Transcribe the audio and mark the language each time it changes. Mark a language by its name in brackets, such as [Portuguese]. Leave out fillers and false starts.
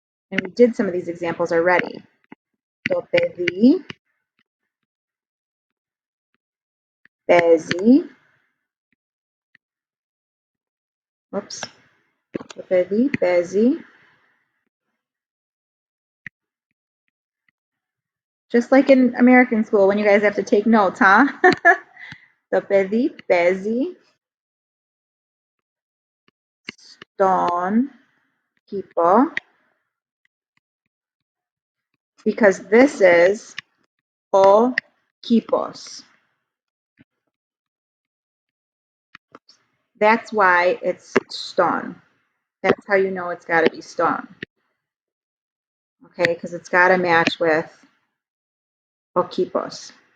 [English] And we did some of these examples already. [Greek] Το παιδί παίζει. Oops. Το παιδί παίζει. [English] Just like in American school when you guys have to take notes, huh? [Greek] Το παιδί παίζει στον κήπο. [English] Because this is [Greek] ο κήπος. [English] That's why it's ston. That's how you know it's got to be ston. Okay, because it's got to match with [Greek] ο κήπος.